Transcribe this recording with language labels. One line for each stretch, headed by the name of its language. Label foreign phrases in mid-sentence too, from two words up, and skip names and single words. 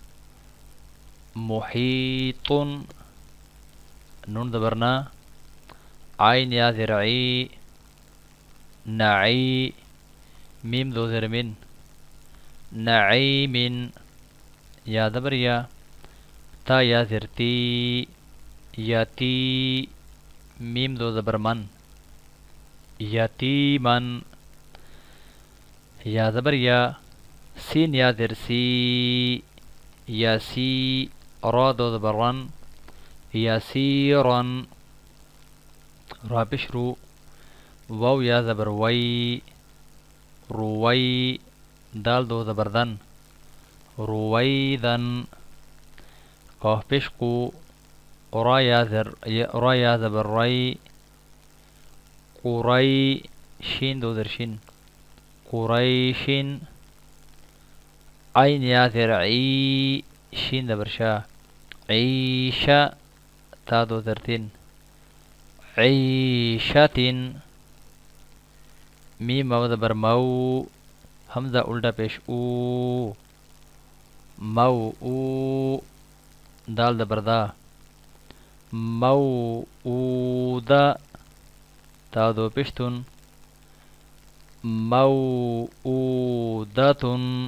Urdu: محیط، نون زبرنا، عین یا زر عی، نعی، میم دو زر من، نعیم، یا زبر یا، تا یا زر تی، یتی، میم دو زبر من، یتیمن، یا زبر یا، سین یا زر سی، یسی، را دو زبر رن، یسیرن، را پیش رو، واو یا زبر وی، روی، دال دو زبر دن، رویدن، قاف پیش قو، را یا زبر ری، قری، شین دو زر شین، قریشن، عین یا زر عی، شین زبر شا، عیشا، تا دو زر تین، عیشتن، میم واو زبر مو، حمزہ الٹا پیش او، مو او، دال زبر دا، موعودہ، تا دو پیشتن، موعودتن،